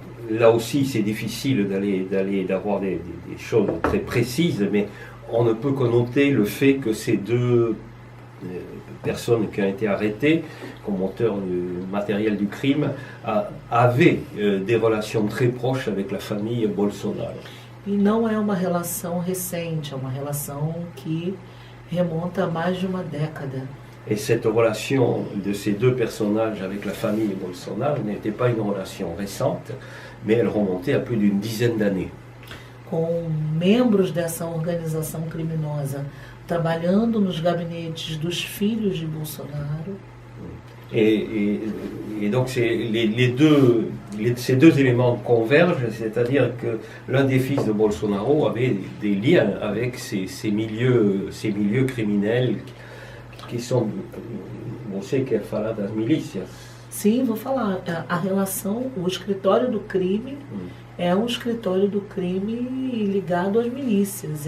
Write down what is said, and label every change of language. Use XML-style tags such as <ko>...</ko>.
<fr>Là aussi, c'est difficile d'avoir des choses très précises, mais on ne peut que noter le fait que ces 2 personnes qui ont été arrêtées comme auteurs du matériel du crime avaient des relations très proches avec la famille Bolsonaro.</fr> <pt>E não é uma relação recente, é uma relação que remonta a mais de uma década.</pt> <fr>Et cette relation de ces deux personnages avec la famille Bolsonaro n'était pas une relation récente, mais elle remontait à plus d'une dizaine d'années.</fr> <pt>Com membros dessa organização criminosa trabalhando nos gabinetes dos filhos de Bolsonaro.</pt> <fr>Et donc ces deux éléments convergent, c'est-à-dire que l'un des fils de Bolsonaro avait des liens avec ces milieux criminels</fr> <pt>que são, você quer falar das milícias? Sim, vou falar. A relação, o escritório do crime é um escritório do crime ligado às milícias.</pt>